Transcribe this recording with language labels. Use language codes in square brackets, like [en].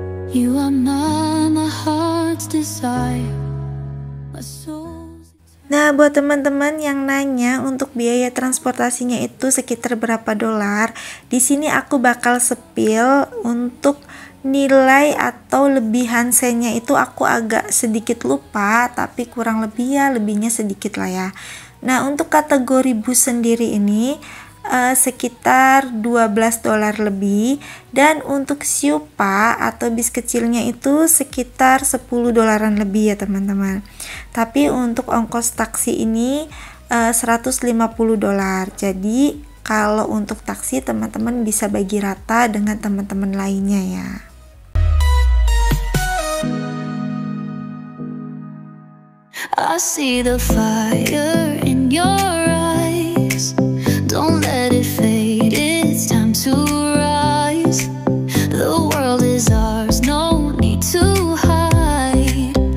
[en] You are my heart's desire, my soul's... [id] Nah, buat teman-teman yang nanya untuk biaya transportasinya itu sekitar berapa dolar, di sini aku bakal spill untuk nilai atau lebihan sennya itu aku agak sedikit lupa, tapi kurang lebih ya lebihnya sedikit lah ya. Nah, untuk kategori bus sendiri ini sekitar 12 dolar lebih, dan untuk Siu Pa atau bis kecilnya itu sekitar 10 dolaran lebih ya teman-teman. Tapi untuk ongkos taksi ini 150 dolar. Jadi kalau untuk taksi teman-teman bisa bagi rata dengan teman-teman lainnya ya. [en] I see the fire in your eyes. Don't let it fade, it's time to rise. The world is ours, no need to hide.